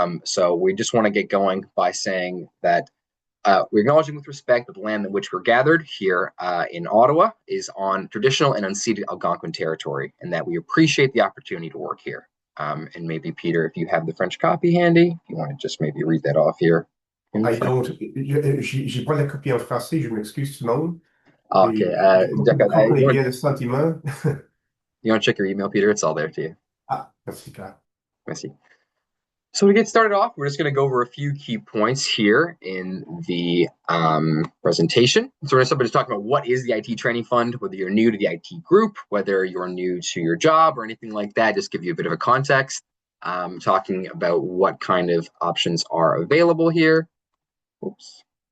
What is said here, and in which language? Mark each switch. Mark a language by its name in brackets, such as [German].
[English] So we just want to get going by saying that we're acknowledging with respect that the land in which we're gathered here in Ottawa is on traditional and unceded Algonquin territory, and that we appreciate the opportunity to work here. And maybe, Peter, if you have the French copy handy, if you want to just maybe read that off here. I don't. [French] J'ai pas la copie en français, je m'excuse tout le monde. [English] Okay, [French] Et je comprenais bien le sentiment. [English] you want to check your email, Peter? It's all there to you. [French] Ah, merci, Claire. Merci. [English] So to get started off, we're just going to go over a few key points here in the presentation. So we're going to start about what is the IT Training Fund, whether you're new to the IT group, whether you're new to your job or anything like that, just give you a bit of a context, talking about what kind of options are available here. Oops.